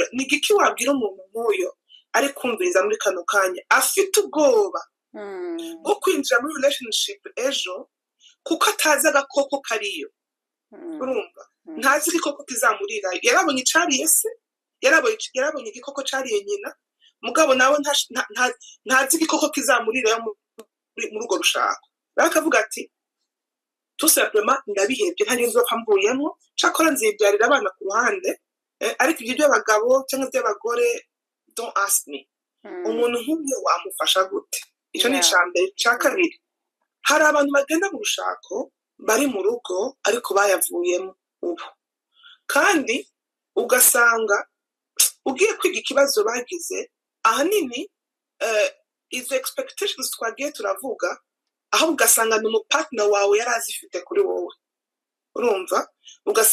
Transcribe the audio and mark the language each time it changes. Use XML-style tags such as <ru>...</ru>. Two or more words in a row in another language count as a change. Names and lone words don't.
<rw>Ni iki wabwira umuntu nk'uyo ari kumviriza muri kano kanya afite ubwoba bwo kwinjira muri relationship ejo kuko atazi agakoko kariyo? Urumva ntazi igikoko kizamurira. Yarabonye icariye se, yarabonye igikoko cariye nyina, mugabo nawe ntazi igikoko kizamurira muri urwo rushako. Bakavuga ati</rw> <fr>tout simplement</fr> <rw>ndabihebye, nta nzo pambuyemo, cyakora nzibyarira abana ku ruhande, ariko ibyo by'abagabo cyangwa by'abagore</rw> <en>don't ask me.</en> <rw>Umuntu nk'uyo wamufasha gute? Icyo ni icambere. Cya kabiri, hari abantu bagenda mu rushako bari mu rugo ariko bayavuyemo ubu, kandi ugasanga ugiye kwiga ikibazo bagize, ahanini izo expectations twagiye turavuga, aho ugasanga ni umupartner wawe yari azifite kuri wowe.</rw>